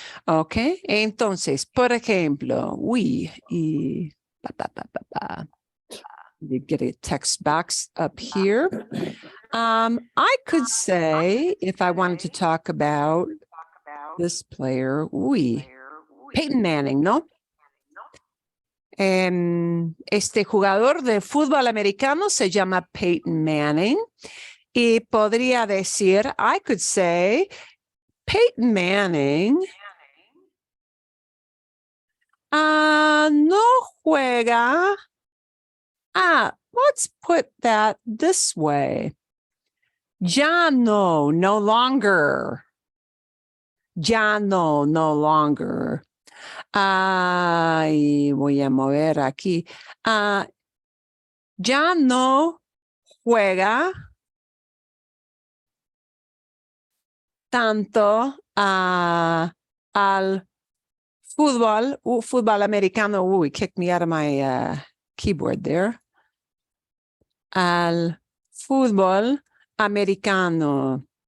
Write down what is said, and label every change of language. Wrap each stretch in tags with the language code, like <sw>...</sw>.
<en>Okay,</en> <es>entonces, por ejemplo,</es> <en>we, you get a text box up here. I could say, if I wanted to talk about this player, Peyton Manning, ¿no?</en> <es>Este jugador de fútbol americano se llama Peyton Manning. Y podría decir,</es> <en>I could say,</en> <es>Peyton Manning no juega.</es> <en>Let's put that this way. Ya no longer. Ya no longer.</en> <es>Y voy a mover aquí. Ya no juega tanto al fútbol americano.</es> <en>It kicked me out of my keyboard there.</en> <es>Al fútbol americano.</es>